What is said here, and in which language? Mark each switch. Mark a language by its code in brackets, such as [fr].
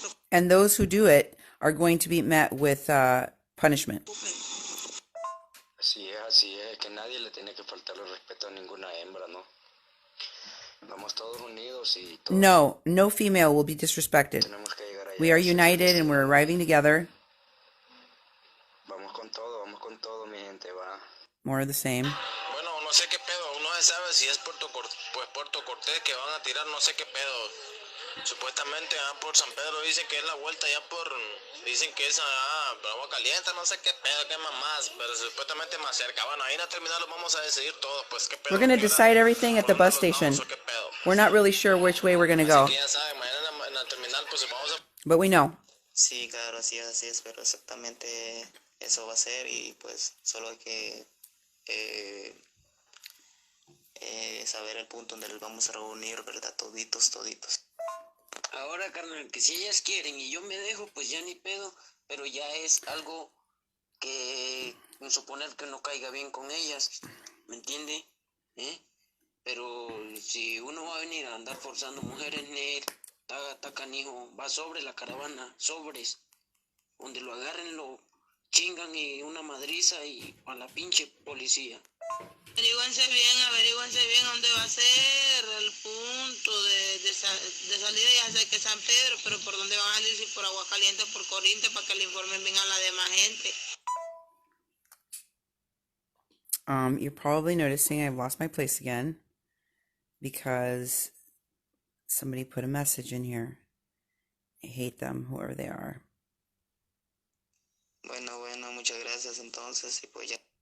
[en] And those who do it are going to be met with punishment. [es] Así es, que nadie le tiene que faltar el respeto a ninguna hembra, ¿no? Vamos todos unidos y todos. [en] No female will be disrespected. We are united and we're arriving together. [es] Vamos con todo, mi gente, va. [en] More of the same. [es] Bueno, no sé qué pedo, no se sabe si es Puerto Cortés que van a tirar, no sé qué pedo. Supuestamente por San Pedro dicen que es la vuelta ya dicen que es agua caliente, no sé qué pedo, qué mamás, pero supuestamente más cerca. Bueno, ahí en la terminal lo vamos a decidir todo, pues qué pedo. [en] We're going to decide everything at the bus station. We're not really sure which way we're going to go. [es] Así que ya saben, mañana en la terminal pues vamos a... [en] But we know. [es] Sí, claro, así es, pero exactamente eso va a ser y pues solo hay que saber el punto donde les vamos a reunir, ¿verdad? Toditos. Ahora, carnal, que si ellas quieren y yo me dejo, pues ya ni pedo, pero ya es algo que suponer que no caiga bien con ellas, ¿me entiende? Pero si uno va a venir a andar forzando mujeres, está canijo, va sobre la caravana, sobres, donde lo agarren, lo chingan y una madriza y a la pinche policía. Averíguense bien dónde va a ser el punto de salida, ya sé que San Pedro, pero por dónde van a salir, si por Aguascalientes o por Corinto, para que le informen bien a la demás gente. [en] You're probably noticing I've lost my place again because somebody put a message in here. I hate them, whoever they are. [es] Bueno, muchas gracias entonces y pues ya.